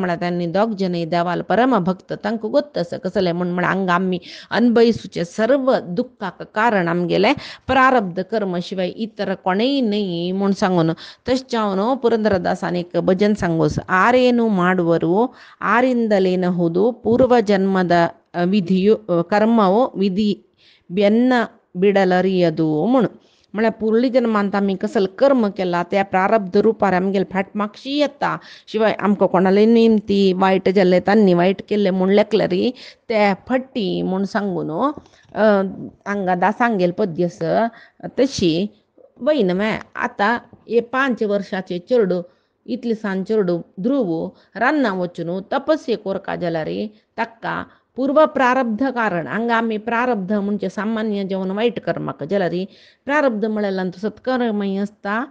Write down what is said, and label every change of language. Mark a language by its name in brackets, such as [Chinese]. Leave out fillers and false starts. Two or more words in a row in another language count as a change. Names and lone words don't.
[Konkani] त्यांनी दोग जन देवाल परम भक्त तांकां गोत्तस कसले म्हण हांगा आमी अनभविसूचे सर्व दुःखाक कारण आमगेले प्रारब्ध कर्म शिवाय इतर कोणेय नाही म्हूण सांगून तशें [Kannada] हांव ಪುರಂದರದಾಸನ एक ಭಜನ್ ಸಂಗೋಸ್ ಆರೇನು ಮಾಡುವರು ಆರಿಂದಲೇನಹುದು ಪೂರ್ವ ಜನ್ಮದ ವಿಧಿಯು ಕರ್ಮವು ವಿಧಿ ಬೆನ್ನ बिडलरियदू [Konkani] म्हणून म्हळ्यार पुर्ली जन्मांत आमी कसले कर्म केला त्या प्रारब्ध रुपार आमगेले फाट मागशी येता शिवाय आमकां कोणाले निमती वायट जाल्ले तांणी वायट केल्ले म्हूण लेखल्यार ते फट्टी म्हूण सांगून हांगा दासांगेल पद्य आसा तशी वयन आतां हे 5 वर्साचे चेडूं इतलेसान चेडूं ध्रुव रान्ना वचून तपस्ये कोरता जाल्यार ताका पूर्व प्रारब्ध कारण हांगा आमी प्रारब्ध म्हणजे सामान्य जेवण वायट कर्माक जाल्यार प्रारब्ध म्हळ्यार सत्कर्मय आसता